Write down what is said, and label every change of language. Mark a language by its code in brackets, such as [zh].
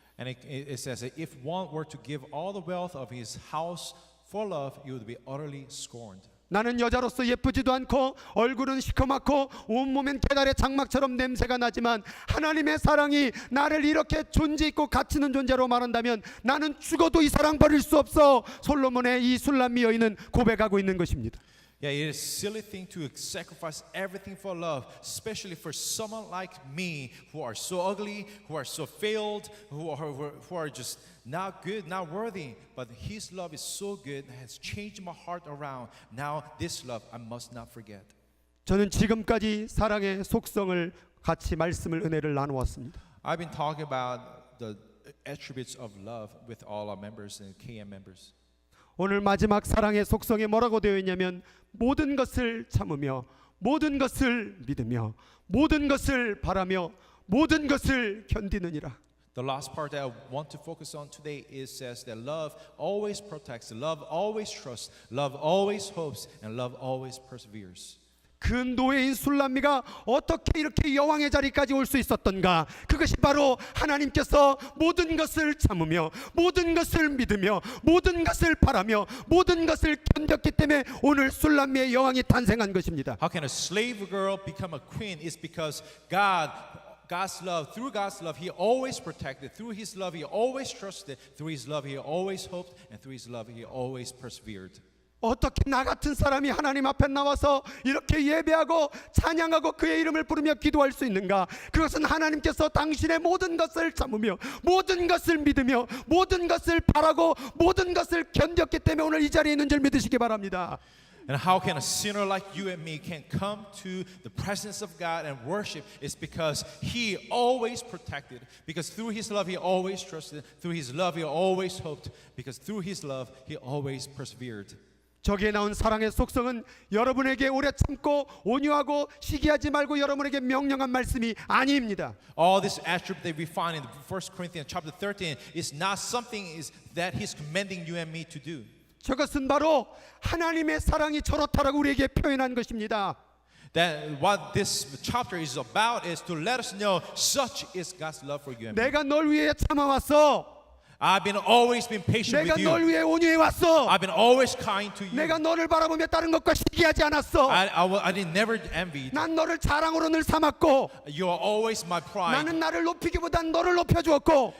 [en] And it says that if one were to give all the wealth of his house for love, he would be utterly scorned. [ko] 나는 여자로서 예쁘지도 않고 얼굴은 시커멓고 온몸엔 계달의 장막처럼 냄새가 나지만 하나님의 사랑이 나를 이렇게 존재 있고 가치 있는 존재로 말한다면 나는 죽어도 이 사랑 버릴 수 없어. 솔로몬의 이 술람미 여인은 고백하고 있는 것입니다. [en] Yeah, it is a silly thing to sacrifice everything for love, especially for someone like me who are so ugly, who are so failed, who are just not good, not worthy. But his love is so good, has changed my heart around. Now this love I must not forget. [ko] 저는 지금까지 사랑의 속성을 같이 말씀을 은혜를 나누었습니다. [en] I've been talking about the attributes of love with all our members and KM members. [ko] 오늘 마지막 사랑의 속성에 뭐라고 되어 있냐면 모든 것을 참으며 모든 것을 믿으며 모든 것을 바라며 모든 것을 견디느니라. [en] The last part that I want to focus on today is says that love always protects, love always trusts, love always hopes, and love always perseveres. [ko] 그 노예인 술람미가 어떻게 이렇게 여왕의 자리까지 올 수 있었던가? 그것이 바로 하나님께서 모든 것을 참으며 모든 것을 믿으며 모든 것을 바라며 모든 것을 견뎠기 때문에 오늘 술람미의 여왕이 탄생한 것입니다. [en] How can a slave girl become a queen? It's because God's love, through God's love, He always protected. Through His love, He always trusted. Through His love, He always hoped. And through His love, He always persevered. [ko] 어떻게 나 같은 사람이 하나님 앞에 나와서 이렇게 예배하고 찬양하고 그의 이름을 부르며 기도할 수 있는가? 그것은 하나님께서 당신의 모든 것을 참으며 모든 것을 믿으며 모든 것을 바라고 모든 것을 견뎠기 때문에 오늘 이 자리에 있는 줄 믿으시기 바랍니다. [en] And how can a sinner like you and me can come to the presence of God and worship? It's because He always protected. Because through His love, He always trusted. Through His love, He always hoped. Because through His love, He always persevered. [ko] 저기에 나온 사랑의 속성은 여러분에게 오래 참고 온유하고 시기하지 말고 여러분에게 명령한 말씀이 아닙니다. [en] All this attribute that we find in 1 Corinthians chapter 13 is not something that He's commanding you and me to do. [ko] 저것은 바로 하나님의 사랑이 저렇다라고 우리에게 표현한 것입니다. [en] That what this chapter is about is to let us know such is God's love for you and me. [ko] 내가 널 위해 참아왔어. [en] I've been always been patient [ko] 내가 [en] with [ko] 널 [en] you. [ko] 위해 온유해 왔어. [en] I've been always kind to you. [ko] 내가 너를 바라보며 다른 것과 시기하지 않았어. [en] I didn't never envy. [ko] 난 너를 자랑으로 늘 삼았고 [en] You are always my pride. [ko] 나는 나를 높이기보단 너를 높여주었고